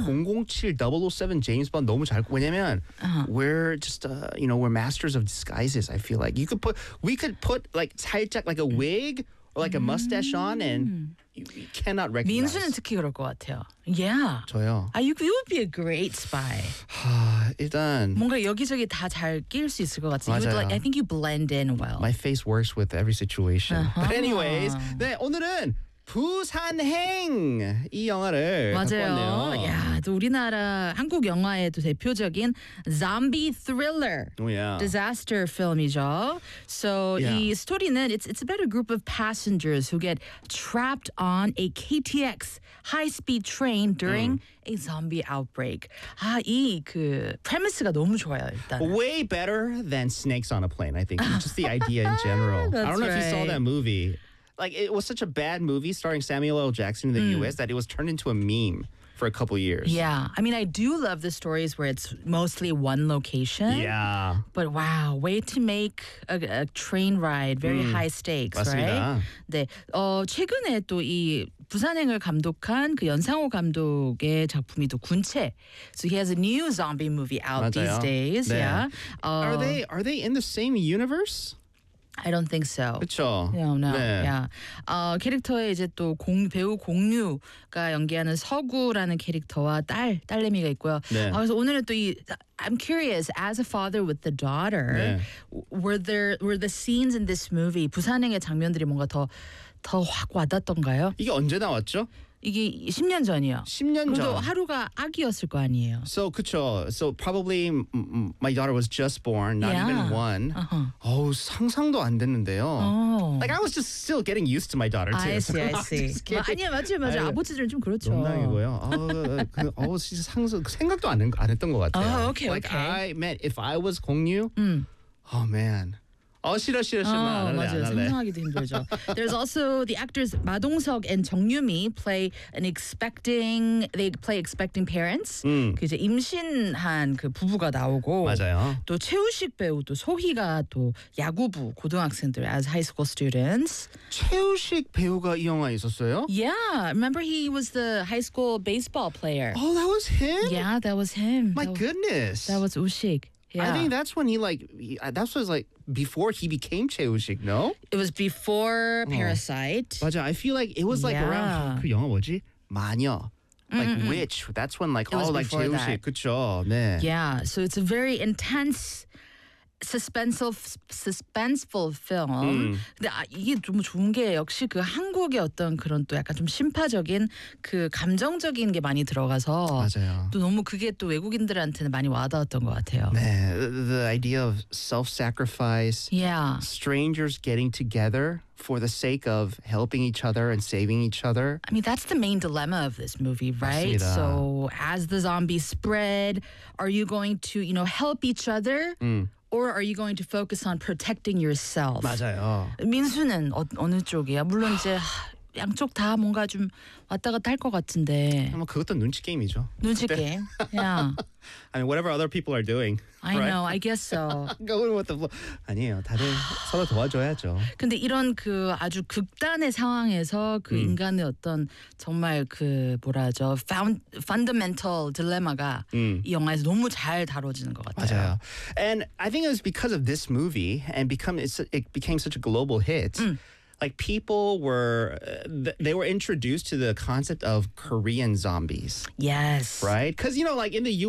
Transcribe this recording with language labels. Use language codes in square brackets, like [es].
[ko] 막 [en] 007, 007, James Bond [ko] 너무 잘 왜냐면 [en] we're just, you know, we're masters of disguises, I feel like. We could put like [ko] 살짝 [en] like a wig or like a mustache on and you cannot recognize. [ko] 민수는 특히 그럴 것 같아요. [en] Yeah. [ko] 저요? [en] You would be a great spy. [ko] 일단. 뭔가 여기저기 다 잘 끼울 수 있을 것 같아요. 맞아요. [en] I think you blend in well. My face works with every situation. Uh-huh. But anyways, [ko] 네, 오늘은 부산행 이 영화를 맞아요. 야, 또 우리나라 한국 영화의 또 대표적인 [en] zombie thriller, disaster film [ko] 이죠. [en] So yeah. [ko] 이 스토리는 [en] it's about a group of passengers who get trapped on a KTX high speed train during a zombie outbreak. [ko] 아, 이 그 프레미스가 너무 좋아요 일단. [en] Way better than Snakes on a Plane, I think. Just the idea in general. That's I don't know right. if you saw that movie. Like, it was such a bad movie starring Samuel L. Jackson in the U.S. that it was turned into a meme for a couple years. Yeah. I mean, I do love the stories where it's mostly one location. Yeah. But wow, way to make a train ride very high stakes, [ko] 맞습니다. [en] right? 네. [ko] 최근에 또 이 부산행을 감독한 그 연상호 감독의 작품이 또 군체. [en] So he has a new zombie movie out [ko] 맞아요. [en] these days. [ko] 네. [en] Yeah. Are they in the same universe? I don't think so. [ko] 그쵸. [en] No, no. [ko] 네. [en] Yeah. [ko] 캐릭터의 이제 또 배우 공유가 연기하는 서구라는 캐릭터와 딸내미가 있고요. 네. 그래서 오늘은 또 이 [en] I'm curious as a father with the daughter, [ko] 네. [en] were the scenes in this movie [ko] 부산행의 장면들이 뭔가 더 확 와닿던가요? 이게 언제 나왔죠? 이게 10년 전이요. 10년 전. 그래도 하루가 아기였을 거 아니에요. [en] So, [ko] 그쵸. [en] So, probably my daughter was just born, not yeah. even one. Uh-huh. [ko] 상상도 안 됐는데요. [en] Oh. Like, I was just still getting used to my daughter, too. I see. [ko] 아니야, 맞아. 아버지들은 좀 그렇죠. 농담이고요. 진짜 생각도 안 했던 것 같아요. [en] Okay. If I was 공유, oh, man. [ko] 생각하기도 힘들죠. [en] There's also the actors Ma Dong-seok and Jung Yoo-mi play expecting parents. [ko] 그 이제 임신한 그 부부가 나오고 맞아요. 또 최우식 배우 또 소희가 또 야구부 고등학생들 [en] as high school students. [ko] 최우식 배우가 이 영화에 있었어요? [en] Yeah, remember he was the high school baseball player. Oh, that was him? Yeah, that was him. My goodness. That was [ko] 우식. [en] Yeah. I think that's when he like, that was like before he became Choi Woo-sik, no? It was before Parasite. [ko] 맞아, [en] I feel like it was like yeah. around, [ko] 그 영화 뭐지? 마녀. [en] Like Witch. That's when like, it oh, like Choi [ko] Woo-sik, 그쵸, 네. [en] Yeah, so it's a very intense, suspenseful film. [ko] 근데 이게 너무 좋은 게 역시 그 한국의 어떤 그런 또 약간 좀 심파적인 그 감정적인 게 많이 들어가서 맞아요. 또 너무 그게 또 외국인들한테는 많이 와닿았던 것 같아요. 네, [en] the idea of self-sacrifice. Yeah. Strangers getting together for the sake of helping each other and saving each other. I mean, that's the main dilemma of this movie, right? [ko] 맞습니다. [en] So as the zombies spread, are you going to, you know, help each other? Or are you going to focus on protecting yourself? [ko] 맞아요. 민수는 어느 쪽이야? 물론 이제 양쪽 다 뭔가 좀 왔다 갔다 할 것 같은데. 아마 그것도 눈치 게임이죠. 눈치 게임. [en] Yeah. I mean, whatever other people are doing. I know. I guess so. Going with the flow. [ko] 아니에요. 다들 서로 도와줘야죠. 근데 이런 그 아주 극단의 상황에서 그 인간의 어떤 정말 그 뭐라죠? [en] Fundamental dilemma [ko] 가 이 영화에서 너무 잘 다뤄지는 것 같아요. 맞아요. [en] And I think it was because of this movie and it became such a global hit. Like people were introduced to the concept of Korean zombies. Yes. Right? Because, you know, like in the U.S.